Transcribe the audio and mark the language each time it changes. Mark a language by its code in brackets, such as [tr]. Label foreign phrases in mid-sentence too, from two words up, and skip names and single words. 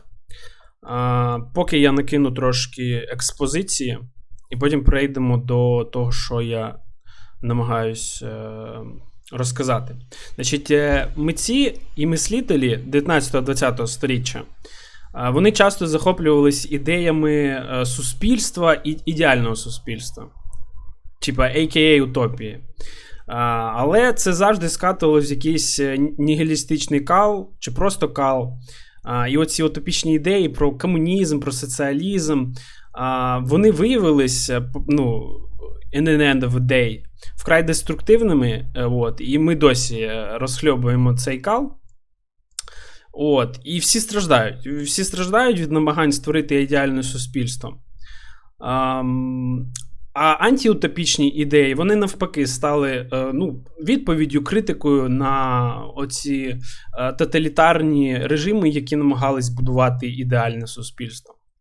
[uk] Поки я накину трошки експозиції, і потім перейдемо до того, що я намагаюсь розказати. Значить, митці і мислителі 19-20 сторіччя, вони часто захоплювались ідеями суспільства і ідеального суспільства. Типа a.k.a. утопії. Але це завжди скатувалось в якийсь нігілістичний кал, чи просто кал. І оці утопічні ідеї про комунізм, про соціалізм, вони виявились, [en] in the end of the day, [uk] вкрай деструктивними, і ми досі розхльобуємо цей кал. І всі страждають. Всі страждають від намагань створити ідеальне суспільство. А антиутопічні ідеї, вони навпаки стали відповіддю, критикою на оці тоталітарні режими, які намагались будувати ідеальне суспільство.